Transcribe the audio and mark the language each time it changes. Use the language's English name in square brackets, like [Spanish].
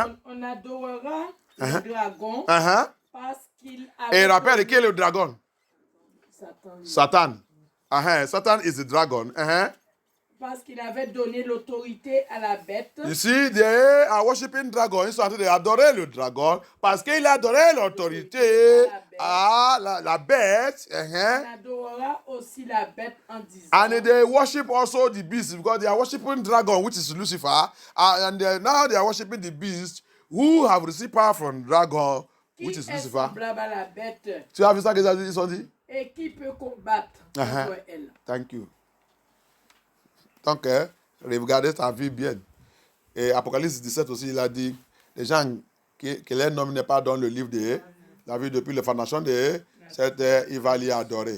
[French] On adorera le dragon parce qu'il avait... Et rappelle qui est le dragon? Satan. [English] Satan is the dragon. [French] Parce qu'il avait donné l'autorité à la bête. [English] You see, they are worshiping dragon. [French] Ils sont en train d'adorer le dragon parce qu'il a donné l'autorité à la bête. On adorera aussi la bête en disant. [English] And they worship also the beast because they are worshiping dragon, which is Lucifer. And now they are worshiping the beast who have received power from dragon, which is Lucifer. [French] À la bête. Tu as vu ça qu'ils ont dit? Et qui peut combattre contre elle? [English] Thank you. [French] Donc, regardez ta vie bien. Et Apocalypse 17 aussi, il a dit, les gens que leur nom n'est pas dans le livre de la vie depuis la fondation de cette terre, il va l'y adorer.